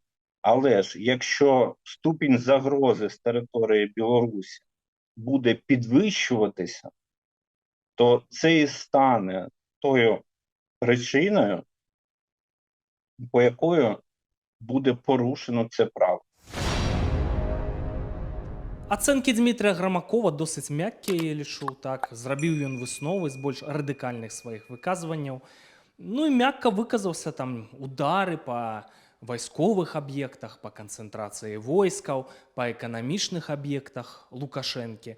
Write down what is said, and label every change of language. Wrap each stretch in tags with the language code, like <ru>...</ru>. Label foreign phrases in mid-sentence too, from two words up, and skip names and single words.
<uk>Але ж якщо ступінь загрози з території Білорусі буде підвищуватися, то це і стане тою причиною, по якою буде порушено це право.</uk> <be>Ацэнкі Дмітрія Грамакова досыць мяккія, я лічу, так. Зрабіў ён высновы з больш радыкальных сваіх выказванняў. Ну і мякка выказаўся там удары па вайсковых аб'ектах, па канцэнтрацыі войскаў, па эканамічных аб'ектах Лукашэнкі.</be>